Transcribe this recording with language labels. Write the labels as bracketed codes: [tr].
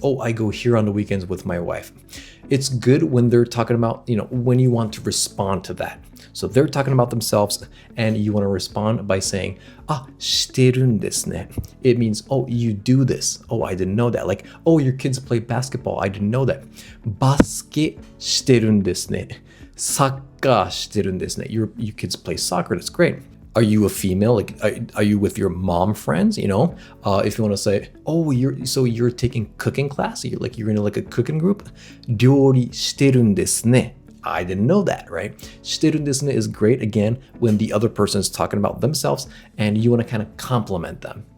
[en] Oh, I go here on the weekends with my wife. It's good when they're talking about, when you want to respond to that. So they're talking about themselves and you want to respond by saying, [ja] してるんですね. [en] It means, oh, you do this. Oh, I didn't know that. Like, oh, your kids play basketball. I didn't know that. [ja] バスケしてるんですね.サッカーしてるんですね. [en] You kids play soccer. That's great. Are you a female? Like, are you with your mom friends? If you want to say, oh, you're taking cooking class. You're in like a cooking group. [ja] 料理してるんですね. [en] I didn't know that, right? してるんですね is great again when the other person is talking about themselves and you want to kind of compliment them.